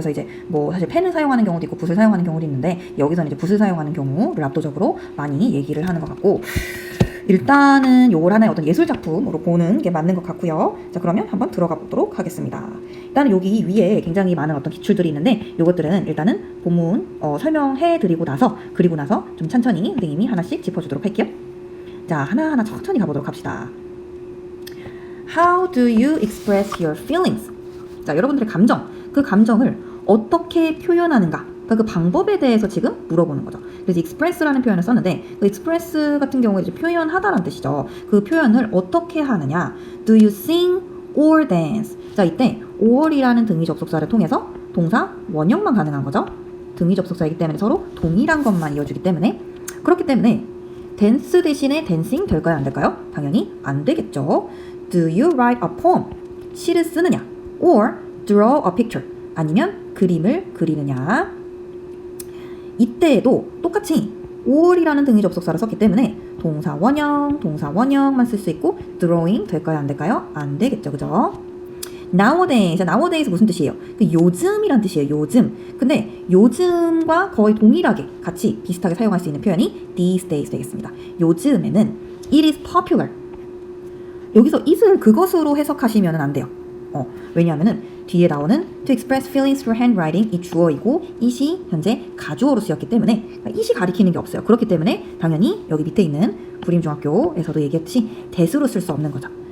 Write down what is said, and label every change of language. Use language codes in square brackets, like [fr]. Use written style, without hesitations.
[ko] 그래서 이제 뭐 사실 펜을 사용하는 경우도 있고 붓을 사용하는 경우도 있는데 여기서는 이제 붓을 사용하는 경우를 압도적으로 많이 얘기를 하는 것 같고 일단은 요걸 하나의 어떤 예술 작품으로 보는 게 맞는 것 같고요. 자, 그러면 한번 들어가 보도록 하겠습니다. 일단은 여기 위에 굉장히 많은 어떤 기출들이 있는데 요것들은 일단은 본문 설명해 드리고 나서 그리고 나서 좀 천천히 선생님이 하나씩 짚어주도록 할게요. 자, 하나하나 천천히 가보도록 합시다. [en] How do you express your feelings? [ko] 자, 여러분들의 감정, 그 감정을 어떻게 표현하는가? 그러니까 그 방법에 대해서 지금 물어보는 거죠. 그래서 express라는 표현을 썼는데 그 express 같은 경우에 이제 표현하다라는 뜻이죠. 그 표현을 어떻게 하느냐? [en] Do you sing or dance? [ko] 자, 이때 or이라는 등위 접속사를 통해서 동사 원형만 가능한 거죠. 등위 접속사이기 때문에 서로 동일한 것만 이어주기 때문에 그렇기 때문에 dance 대신에 dancing 될까요? 안 될까요? 당연히 안 되겠죠. [en] Do you write a poem? [ko] 시를 쓰느냐? [en] Or draw a picture? [ko] 아니면 그림을 그리느냐? 이때에도 똑같이 or이라는 등위 접속사를 썼기 때문에 동사 원형만 쓸 수 있고 drawing 될까요? 안 될까요? 안 되겠죠. 그죠? nowadays 무슨 뜻이에요? 요즘이란 뜻이에요. 요즘. 근데 요즘과 거의 동일하게 같이 비슷하게 사용할 수 있는 표현이 these days 되겠습니다. 요즘에는 [en] it is popular. [ko] 여기서 it을 그것으로 해석하시면 안 돼요. 왜냐하면은 뒤에 나오는 [en] to express feelings through handwriting [ko] 이 주어이고 it이 현재 가주어로 쓰였기 때문에 it이 가리키는 게 없어요. 그렇기 때문에 당연히 여기 밑에 있는 구림중학교에서도 얘기했듯이 that으로 쓸 수 없는 거죠.